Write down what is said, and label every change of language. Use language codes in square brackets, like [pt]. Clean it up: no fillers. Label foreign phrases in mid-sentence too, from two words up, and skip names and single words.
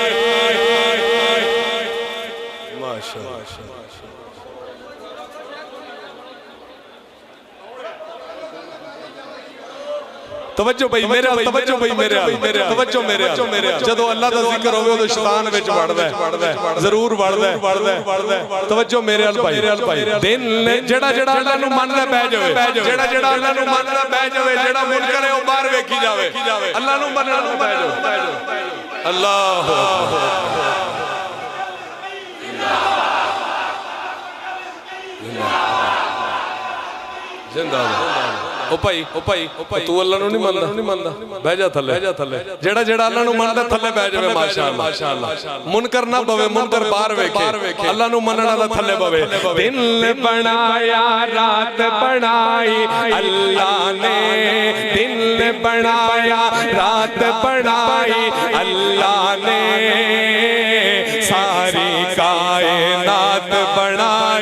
[pa] توجہ بھائی میرے توجہ بھائی میرے توجہ میرے جدو اللہ دا ذکر ہوئے تو شیطان وچ وڑدا ہے ضرور وڑدا ہے توجہ میرے بھائی دل جڑا اللہ نو مندا بہ جاوے جڑا اللہ نو مندا بہ جاوے جڑا منکر ہے او باہر ویکھی جاوے اللہ نو مننا بہ جاوے. اللہ زندہ او بھائی تو اللہ نو نہیں مندا بہ جا تھلے جڑا اللہ نو مندا تھلے بہ جاوے ماشاءاللہ منکر نہ بوے منکر باہر ویکھے اللہ نو منن والا تھلے بوے. دل بنایا رات بنائی اللہ نے دل بنایا رات بنائی اللہ نے ساری کائنات بنائی.